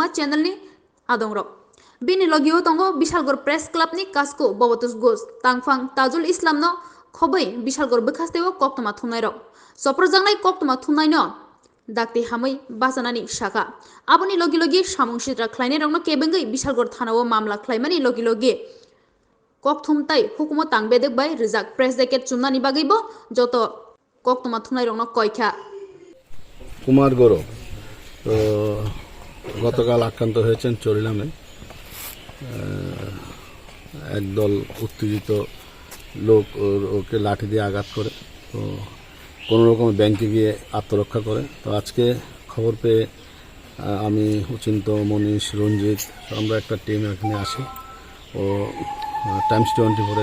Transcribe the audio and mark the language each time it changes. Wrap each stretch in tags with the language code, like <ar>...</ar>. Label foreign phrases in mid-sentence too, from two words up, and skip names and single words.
<trp>channel ni adongrok bini logio tongo Bishalgor Press Club ni kasko bobotus gos tangphang Tajul Islam no khoboi Bishalgor bwkhasteo Koktwma thumnai rok soprojangnai Koktwma thumnai no dakti hamai basanani shaka aboni logi logi samung sitra khlaini rokno kebengai Bishalgor thanao mamla khlaimani logi logi Kokthumtai hukumo tangbedek bai rijak</trp> <en>press jacket</en> <trp>chumnani bagaibo joto Koktwma thumnai rokno koikha</trp> <bn>Kokborok তো গতকাল আক্রান্ত হয়েছেন চরিলামে একদল উত্তেজিত লোক ওকে লাঠি দিয়ে আঘাত করে তো কোনো রকম ব্যাংকে গিয়ে আত্মরক্ষা করে তো আজকে খবর পেয়ে আমি উচিন্ত মনীষ রঞ্জিত আমরা একটা টিম এখানে আসি ও টাইমস 24-এ</bn>